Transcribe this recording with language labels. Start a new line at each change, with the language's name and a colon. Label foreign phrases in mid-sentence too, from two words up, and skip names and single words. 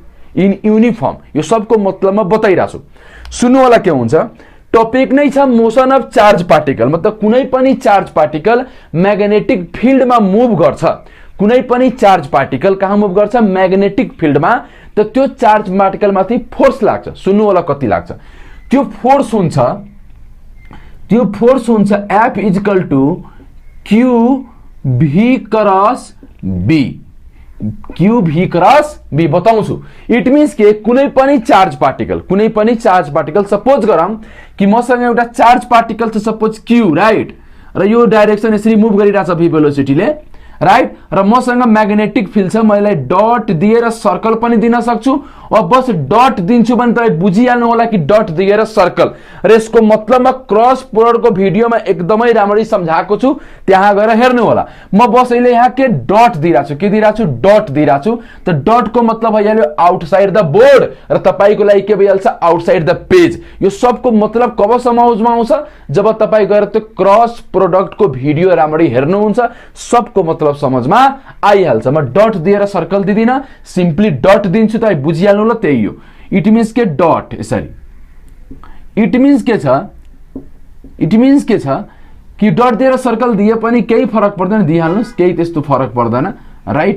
English: in uniform,
Nepali: यो सबको मतलब म बताइरहेको छु। सुन्नु होला के हुन्छ, टपिक नै छ
English: motion of charge particle,
Nepali: मतलब कुनै पनि
English: charge particle magnetic fieldमा
Nepali: मुभ गर्छ। कुनै पनि
English: charge particle
Nepali: कहाँ मुभ गर्छ?
English: magnetic fieldमा।
Nepali: त त्यो
English: charge particle
Nepali: माथि फोर्स लाग्छ। सुन्नु होला कति लाग्छ। त्यो फोर्स हुन्छ
English: F equal to q v cross B. q v cross B
Nepali: बताउँछु।
English: it means
Nepali: के कुनै पनि
English: charge particle
Nepali: सपोज गरौँ कि मसँग एउटा
English: charge particle
Nepali: छ,
English: suppose q, right,
Nepali: र यो डाइरेक्सन यसरी मुभ गरिरहेछ
English: v velocityले,
Nepali: राइट, र मसँग
English: magnetic field
Nepali: छ। मैले डट दिएर सर्कल पनि दिन सक्छु, वा बस डट दिन्छु भने तपाईँ बुझिहाल्नु होला कि डट दिएर सर्कल। र यसको मतलबमा
English: cross productको
Nepali: भिडियोमा एकदमै राम्ररी सम्झाएको छु, त्यहाँ गएर हेर्नु होला। म बस अहिले यहाँ के डट दिइरहेको छु, डट दिइरहेको छु। त डटको मतलब भइहाल्यो
English: outside the board,
Nepali: र तपाईको लागि के भइहाल्छ,
English: outside the page.
Nepali: यो सबको मतलब कब समझमा आउँछ, जब तपाईँ गएर त्यो
English: cross productको
Nepali: भिडियो राम्ररी हेर्नुहुन्छ, सबको मतलब समझमा आइहाल्छ। म डट दिएर सर्कल दिदिन, सिम्पली डट दिन्छु, तपाईँ बुझिहाल्नु होला, त्यही हो।
English: it means
Nepali: के डट यसरी,
English: it means
Nepali: के छ कि डट दिएर सर्कल दिए पनि केही फरक पर्दैन, दिइहाल्नुस्, केही त्यस्तो फरक पर्दैन, राइट।